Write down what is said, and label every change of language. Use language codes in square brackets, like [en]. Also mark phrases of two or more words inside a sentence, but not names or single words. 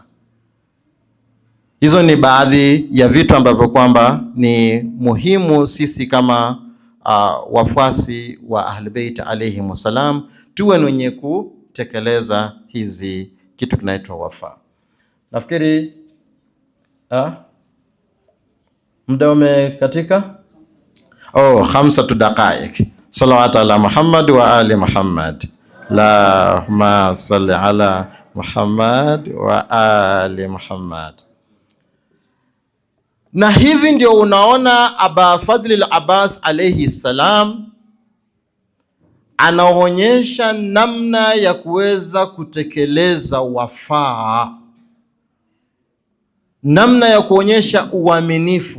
[sw] Hizo ni baadhi ya vitu ambavyo kwamba ni muhimu sisi kama wafuasi wa Ahlulbayt [ar] عليهم السلام [sw] tuwe wenye kutekeleza hizi kitu kinaitwa wafa. Nafikiri muda umekatika. [ar] 5 daqaiq. صلوات على محمد وآل محمد. اللهم صل على محمد وآل محمد. [sw] Na hivi ndio unaona Aba Fadhl al-Abbas [ar] عليه السلام [sw] anaonyesha namna ya kuweza kutekeleza wafaa, namna ya kuonyesha uaminifu.